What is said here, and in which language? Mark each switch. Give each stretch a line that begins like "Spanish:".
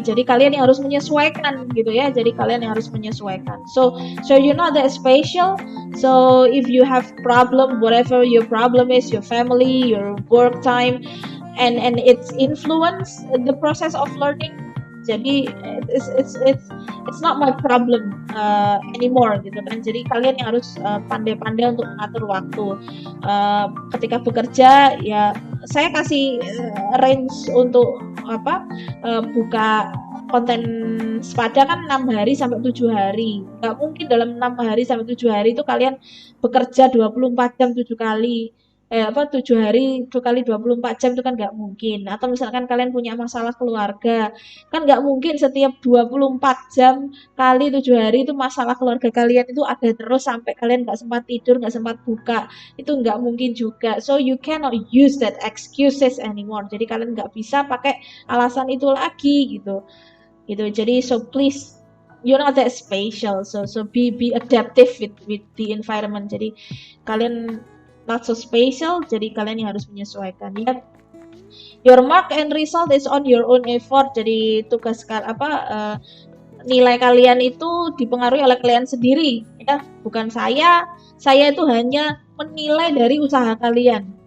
Indonesian: Jadi kalian yang harus menyesuaikan gitu ya. Jadi kalian yang harus menyesuaikan.
English: So you're not that special. So if you have problem, whatever your problem is, your family, your work time, and it's influence the process of learning.
Indonesian: Jadi
English: it's not my problem anymore
Indonesian: gitu kan. Jadi kalian yang harus pandai-pandai untuk mengatur waktu. Ketika bekerja ya saya kasih range untuk buka konten spada kan 6 hari sampai 7 hari. Nggak mungkin dalam 6 hari sampai 7 hari itu kalian bekerja 24 jam 7 kali. 7 hari 2 kali 24 jam itu kan nggak mungkin. Atau misalkan kalian punya masalah keluarga, kan nggak mungkin setiap 24 jam kali 7 hari itu masalah keluarga kalian itu ada terus sampai kalian nggak sempat tidur, nggak sempat buka. Itu nggak mungkin juga.
English: So you cannot use that excuses anymore.
Indonesian: Jadi kalian nggak bisa pakai alasan itu lagi gitu. Jadi
English: so please, you're not that special. So be adaptive with the environment.
Indonesian: Jadi kalian
English: not so special,
Indonesian: jadi kalian yang harus menyesuaikan ya.
English: Your mark and result is on your own effort.
Indonesian: Jadi tugas nilai kalian itu dipengaruhi oleh kalian sendiri ya, bukan saya. Saya itu hanya menilai dari usaha kalian.